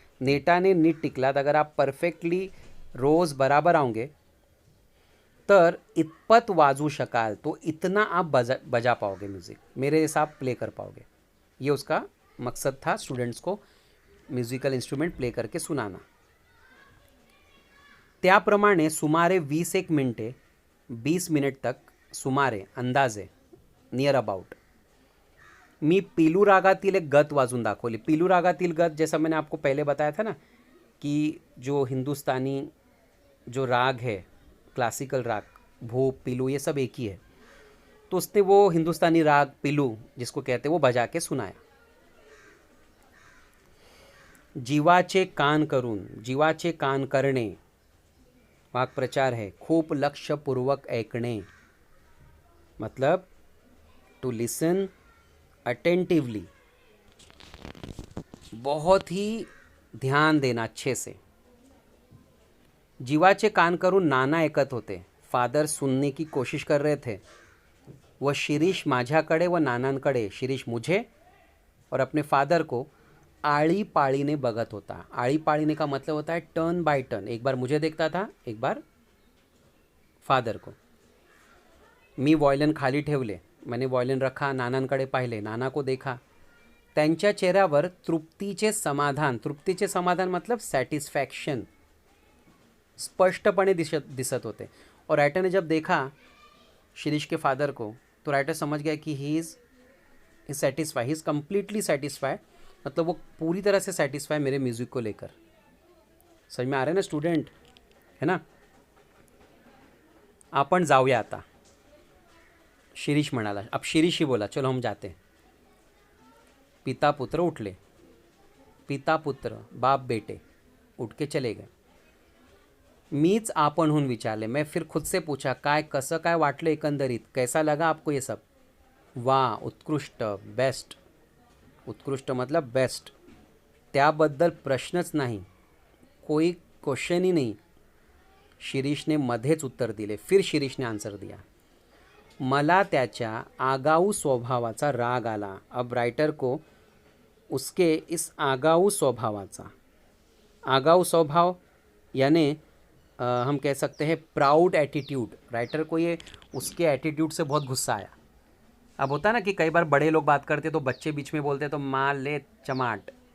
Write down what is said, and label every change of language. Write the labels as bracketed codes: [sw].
[mr] नेटाने नीट टिकलात, [hi] अगर आप perfectly रोज़ बराबर आओगे, [mr] तर इतपत वाजू शकाल, [hi] तो इतना आप बजा पाओगे म्यूज़िक, मेरे जैसा आप प्ले कर पाओगे. ये उसका मकसद था, स्टूडेंट्स को म्यूज़िकल इंस्ट्रूमेंट प्ले करके सुनाना. [mr] त्याप्रमाणे सुमारे 20 मिनटे, 20 मिनट तक, सुमारे अंदाजे, नियर अबाउट, मी पीलू रागातील एक गत वाजून दाखवली. [hi] पीलू रागातील गत, जैसा मैंने आपको पहले बताया था ना कि जो हिंदुस्तानी जो राग है, क्लासिकल राग, भूप, पीलू, ये सब एक ही है. तो उसने वो हिंदुस्तानी राग पीलू जिसको कहते हैं वो बजा के सुनाया. [mr] जीवाचे कान करून, जीवाचे कान करणे वाक्प्रचार है. खूप लक्षपूर्वक ऐकणे, [hi] मतलब टू लिसन अटेंटिवली, बहुत ही ध्यान देना अच्छे से. [mr] जीवाचे कान करून नाना ऐकत होते. [hi] फादर सुनने की कोशिश कर रहे थे. [mr] वह शिरीष माझ्याकडे व नानांकडे, [hi] शिरीष मुझे और अपने फादर को [mr] आळीपाळीने बघत होता. [hi] आळीपाळीने का मतलब होता है टर्न बाय टर्न. एक बार मुझे देखता था, एक बार फादर को. [mr] मी वॉयलिन खाली ठेवले. [hi] मैंने वॉयलिन रखा, [mr] नानांकडे पाहिले, [hi] नाना को देखा. [mr] त्यांच्या चेहऱ्यावर तृप्तीचे समाधान मतलब सैटिस्फैक्शन स्पष्टपणे दिसत होते. [hi] और राइटर ने जब देखा शिरीष के फादर को, तो राइटर समझ गया कि he is satisfy, he is completely satisfy, मतलब वो पूरी तरह से सेटिस्फाई मेरे म्यूज़िक को लेकर. समझ में आ रहा है ना स्टूडेंट, है ना. [mr] आपण जाऊया आता, शिरीष म्हणाला. [hi] अब शिरीष ही बोला, चलो हम जाते हैं. [mr] पिता पुत्र उठले. [hi] पिता पुत्र, बाप बेटे उठ के चले गए. [mr] मीच आपणहून विचारले. [hi] मैं फिर खुद से पूछा, [mr] काय कसं काय वाटलं एकंदरीत, [hi] कैसा लगा आपको ये सब. [mr] वाह, उत्कृष्ट, बेस्ट. उत्कृष्ट मतलब बेस्ट, त्याबद्दल प्रश्नच नाही, [hi] कोई क्वेश्चन ही नहीं. [mr] शिरीष ने मध्येच उत्तर दिले. [hi] फिर शिरीष ने आंसर दिया. [mr] मला त्याच्या आगाऊ स्वभावाचा राग आला. [hi] अब राइटर को उसके इस आगाऊ स्वभावाचा, आगाऊ स्वभाव यानी हम कह सकते हैं प्राउड एटीट्यूड. राइटर को ये उसके एटीट्यूड से बहुत गुस्सा आया. अब होता है ना कि कई बार बड़े लोग बात करते तो बच्चे बीच में बोलते तो मार ले चमाट,